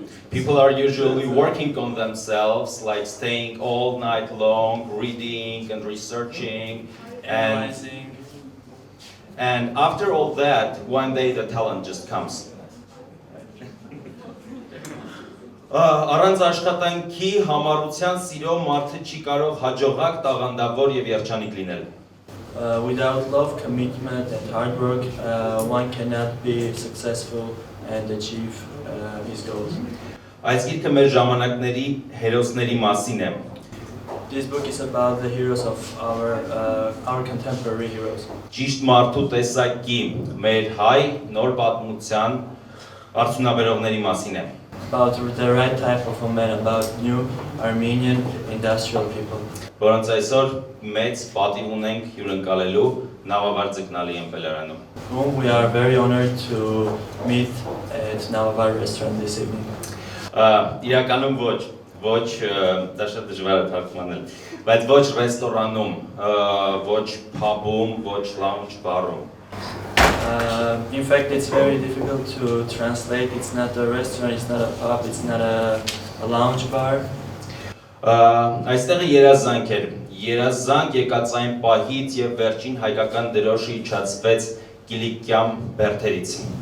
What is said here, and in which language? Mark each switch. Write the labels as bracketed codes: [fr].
[en] People are usually working on themselves, like staying all night long, reading and researching, Analyzing. And after all that, one day the talent just comes. [hy] Առանց աշխատանքի համառության սիրո մարդը չի կարող հաջողակ, տաղանդավոր եւ երջանիկ լինել։ [en] Without love, commitment, and hard work, one cannot be successful and achieve his goals. [hy] Այս գիրքը մեր ժամանակների հերոսների մասին է։ [en] This book is about the heroes of our contemporary heroes. [hy] Ճիշտ մարդու տեսակի մեր հայ նոր պատմության արդյունաբերողների մասին է։ [en] About the right type of a man, about new Armenian industrial people. [hy] Որոնց այսօր մեծ պատիվ ունենք հյուրընկալելու Նավավար ձկնալի ըմպելարանում։ [en] Whom we are very honored to meet at Navavara restaurant this evening. [hy] Իրականում ոչ դա շատ դժվար է թարգմանել, բայց ոչ ռեստորանում, ոչ փաբում, ոչ lounge bar-ում։ [en] In fact, it's very difficult to translate. It's not a restaurant, it's not a pub, it's not a lounge bar. [hy] Այստեղը երազանք էր, երազանք եկած այն պահից եւ վերջին հայկական դրոշը իջացվեց Կիլիկյան բերդերից։